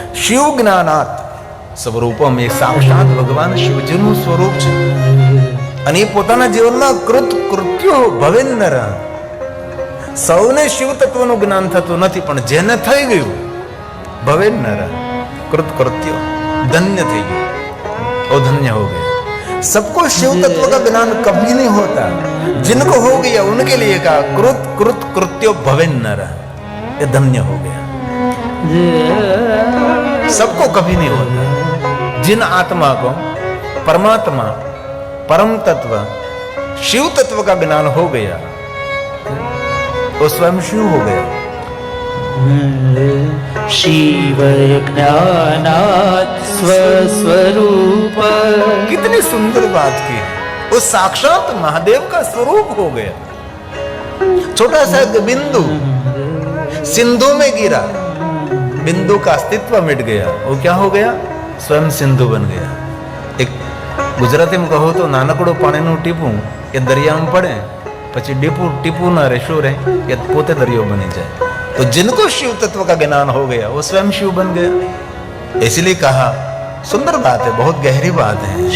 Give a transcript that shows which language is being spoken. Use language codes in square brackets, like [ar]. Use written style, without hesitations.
[gu] શિવ જ્ઞાનાત સ્વરૂપમ, એ સાક્ષાત ભગવાન શિવજીનું સ્વરૂપ છે. અને એ પોતાના જીવનમાં કૃત્યો ભવેન્નર. સૌને શિવ તત્વનું જ્ઞાન થતું નથી, પણ જેને થઈ ગયું ભવેન્નર કૃત્યો ધન્ય થઈ ગયું, [hi] ઓ ધન્ય હો ગયા. सबको शिव तत्व का ज्ञान कभी नहीं होता। जिनको हो गया उनके लिए कहा कृत कृत कृत्यो भवेन नर, ये धन्य हो गया। सबको कभी नहीं होता। जिन आत्मा को परमात्मा परम तत्व शिव तत्व का ज्ञान हो गया वो स्वयं शिव हो गया। शिव ज्ञानात् स्वस्वरूप। कितनी सुंदर बात की है। वो साक्षात महादेव का स्वरूप हो गया। छोटा सा बिंदु सिंधु में गिरा, बिंदु का अस्तित्व मिट गया, वो क्या हो गया? स्वयं सिंधु बन गया। एक गुजराती में कहो तो [gu] नानकड़ो पाણીનું ટીપું એ દરિયામાં પડે પછી ટીપું ના રહેશો રે એ પોતે દરિયો બની જાય। [hi] तो जिनको शिव तत्व का ज्ञान हो गया वो स्वयं शिव बन गया। इसलिए कहा, सुंदर बात है, बहुत गहरी बात है।